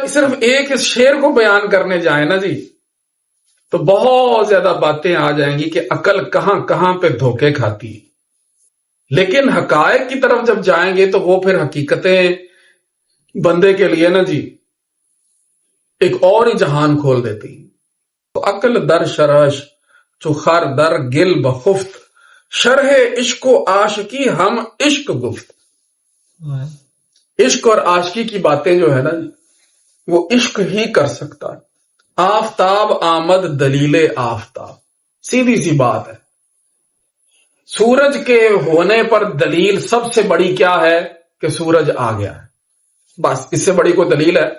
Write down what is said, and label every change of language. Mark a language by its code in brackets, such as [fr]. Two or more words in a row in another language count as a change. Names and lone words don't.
[ur] صرف ایک اس شعر کو بیان کرنے جائیں نا جی تو بہت زیادہ باتیں آ جائیں گی کہ عقل کہاں کہاں پہ دھوکے کھاتی. لیکن حقائق کی طرف جب جائیں گے تو وہ پھر حقیقتیں بندے کے لیے نا جی ایک اور ہی جہان کھول دیتی. [fa] تو عقل در شرش چو خر در گل بخفت، شرح عشق و عاشقی ہم عشق گفت. [ur] عشق اور عاشقی کی باتیں جو ہے نا وہ عشق ہی کر سکتا ہے. [fa] آفتاب آمد دلیل آفتاب، [ur] سیدھی سی بات ہے. سورج کے ہونے پر دلیل سب سے بڑی کیا ہے کہ سورج آ گیا ہے. بس اس سے بڑی کوئی دلیل ہے؟